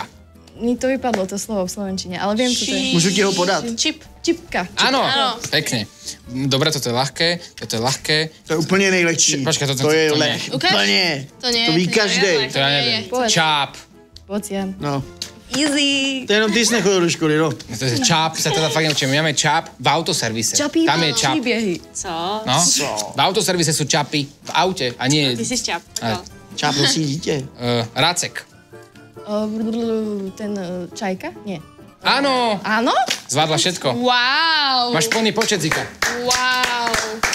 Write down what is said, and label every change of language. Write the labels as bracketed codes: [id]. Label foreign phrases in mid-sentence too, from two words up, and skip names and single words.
[sk] Mi to vypadlo, to slovo v slovenčine, ale viem, čo to je. [cs] Můžu ti ho podat? Čip. [sk] Čipka. Áno, Áno. pekne. Dobre, toto je ľahké. [cs] To je úplně nejlehčí. Počkej, to je [sk] to nie. [cs] leh. [sk] Ukáž? [cs] Úplně. [sk] To nie, [cs] To ví [sk] to nie. [cs] každý. [sk] To ja neviem. Povedz. [cs] Čáp. [sk] Pocian. No. Easy. [cs] To jenom ty jsi nechodil do školy, no. [sk] To je čáp, sa teda fakt neučíme. My máme čáp v autoservise. Čapí Tam je čáp. príbehy. [cs] Co? [sk] No, v autoservise sú čapy v aute a nie [cs] Ty jsi šťap. Čáp prosí dítě. racek. [sk] Ten čajka? Nie. Áno, Áno? zvládla všetko. Wow. Máš plný počet, Zika. Wow.